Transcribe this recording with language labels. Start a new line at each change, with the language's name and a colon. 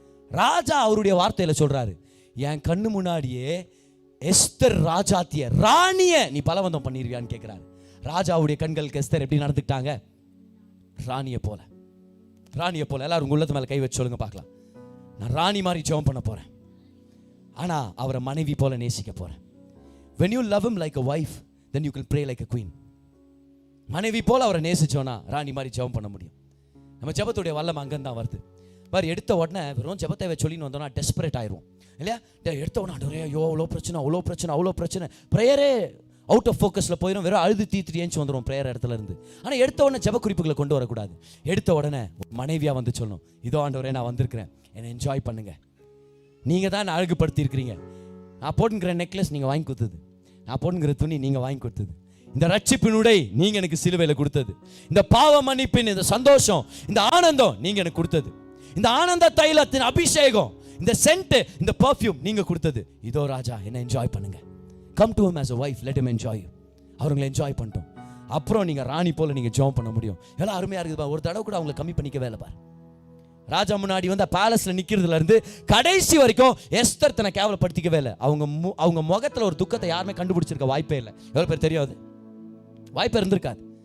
Tamil: ராஜா அவருடைய வார்த்தையில சொல்றாரு, என் கண்ணு முன்னாடியே எஸ்தர் ராஜாத்திய ராணிய நீ பலவந்தம் பண்ணிருவியான்னு கேட்கிறாரு. ராஜாவுடைய கண்களுக்கு எஸ்தர் எப்படி நடந்துக்கிட்டாங்க? ராணியை போல. ராணியை போல. எல்லாரும் உங்க உள்ளத்து மேல கை வச்சு சொல்லுங்க பார்க்கலாம். நான் ராணி மாதிரி ஜெபம் பண்ண போறேன், ஆனா அவரை மனைவி போல நேசிக்க போறேன்.
English: when you love him like a wife, then you can pray like a queen.
Tamil: மனைவி போல அவரை நேசிச்சோன்னா ராணி மாதிரி ஜெபம் பண்ண முடியும். நம்ம ஜெபத்துடைய வல்லமை அங்கதான் வருது. பாரு, எடுத்த உடனே வெறும் ஜெபத்தை சொல்லின்னு வந்தோம்னா டெஸ்பரேட் ஆயிரும் இல்லையா? எடுத்த உடனே ஐயோ அவ்வளோ பிரச்சனை, அவ்வளோ பிரச்சனை, அவ்வளோ பிரச்சனை, ப்ரேயரே அவுட் ஆஃப் ஃபோக்கஸில் போயிடும், வெறும் அழுது தீத்து ஏஞ்சி வந்துடும் ப்ரேயர் இடத்துல இருந்து. ஆனால் எடுத்த உடனே ஜெப குறிப்புகளை கொண்டு வரக்கூடாது. எடுத்த உடனே மனைவியாக வந்து சொல்லணும், இதோ ஆண்டவரே நான் வந்திருக்கிறேன், என்னை என்ஜாய் பண்ணுங்க, நீங்கள் தான் அழகுபடுத்தி இருக்கிறீங்க, நான் போட்டுங்கிற நெக்லஸ் நீங்கள் வாங்கி கொடுத்தது, நான் போட்டுங்கிற துணி நீங்கள் வாங்கி கொடுத்தது, இந்த ரட்சிப்பின் உடை நீங்கள் எனக்கு சிலுவையில் கொடுத்தது, இந்த பாவ மன்னிப்பின் இந்த சந்தோஷம், இந்த ஆனந்தம் நீங்கள் எனக்கு கொடுத்தது, இந்த ஆனந்த தைலத்தின் அபிஷேகம், இந்த சென்ட், இந்த பெர்ஃப்யூம் நீங்க கொடுத்தது. இதோ ராஜா, என்ன என்ஜாய் பண்ணுங்க.
English: Come to him as a wife, let him enjoy you.
Tamil: அவங்களை என்ஜாய் பண்ணிட்டோம். அப்புறம் நீங்க ராணி போல நீங்க ஜெபம் பண்ண முடியும். எல்லாம் அருமையா இருக்குது. ஒரு தடவை கூட அவங்களை கம்மி பண்ணிக்கவே இல்லை பாரு. ராஜா முன்னாடி வந்து பேலஸ்ல நிக்கிறதுல இருந்து கடைசி வரைக்கும் எஸ்தர் தன்னை கேவலப்படுத்திக்கவே இல்லை. அவங்க முகத்துல ஒரு துக்கத்தை யாருமே கண்டுபிடிச்சிருக்க வாய்ப்பே இல்லை. எவ்வளவு பேர் தெரியாது, வாய்ப்பே இருந்திருக்காது.